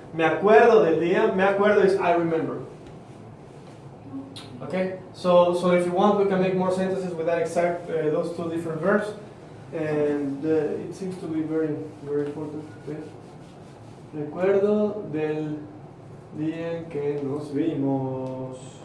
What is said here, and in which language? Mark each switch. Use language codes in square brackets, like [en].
[es] Me acuerdo del día, me acuerdo [en] is I remember. Okay? So if you want, we can make more sentences with that exact, those two different verbs. And it seems to be very, very important. Okay? [es] Recuerdo del día en que nos vimos.